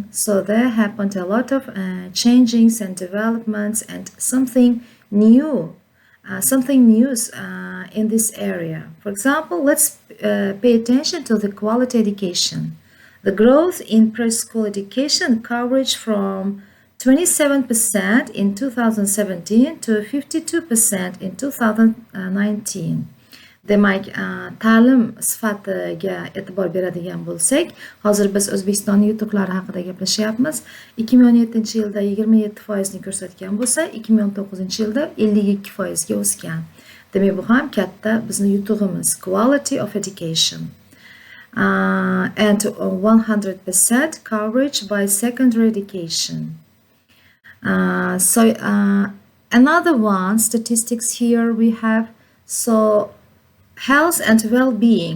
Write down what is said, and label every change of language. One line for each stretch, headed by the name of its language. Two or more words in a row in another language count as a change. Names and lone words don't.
English: So there happened a lot of changings and developments and something new in this area. For example, let's pay attention to the quality education. The growth in preschool education coverage from 27% in 2017 to 52% in 2019.
Uzbek: Demak, ta'lim sifatiga e'tibor beradigan bo'lsak, hozir biz O'zbekistonning yutuqlari haqida gaplashyapmiz. 2017-yilda 27% ni ko'rsatgan bo'lsa, 2019-yilda 52% ga o'sgan. Demak, bu ham katta bizning yutug'imiz.
English: Quality of education. And 100% coverage by secondary education. Another one, statistics here we have. So health and well-being.